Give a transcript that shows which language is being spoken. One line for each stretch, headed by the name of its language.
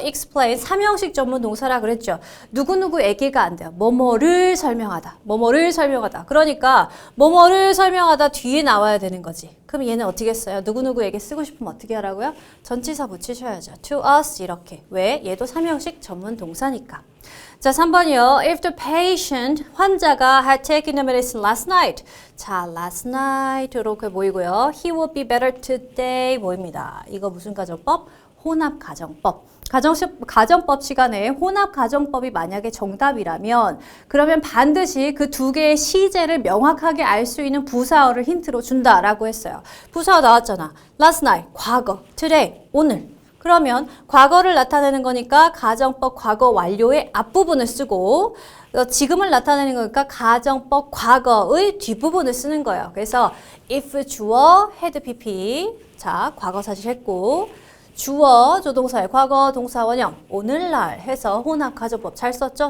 Korean: explain 3형식 전문 동사라 그랬죠. 누구누구에게가 안 돼요. 뭐뭐를 설명하다. 뭐뭐를 설명하다. 그러니까 뭐뭐를 설명하다 뒤에 나와야 되는 거지. 그럼 얘는 어떻게 써요? 누구누구에게 쓰고 싶으면 어떻게 하라고요? 전치사 붙이셔야죠.
English: To us
Korean: 이렇게. 왜? 얘도 3형식 전문 동사니까. 자, 3번이요.
English: If the patient,
Korean: 환자가
English: had taken the medicine last night.
Korean: 자,
English: last night
Korean: 이렇게 보이고요.
English: He would be better today
Korean: 보입니다. 이거 무슨 가정법? 혼합가정법. 가정법 시간에 혼합가정법이 만약에 정답이라면 그러면 반드시 그 두 개의 시제를 명확하게 알 수 있는 부사어를 힌트로 준다라고 했어요. 부사어 나왔잖아. last night, 과거, today, 오늘. 그러면 과거를 나타내는 거니까 가정법 과거 완료의 앞부분을 쓰고 지금을 나타내는 거니까 가정법 과거의 뒷부분을 쓰는 거예요. 그래서 if 주어 had pp 자 과거 사실 했고 주어 조동사의 과거 동사 원형 오늘날 해서 혼합 가정법 잘 썼죠?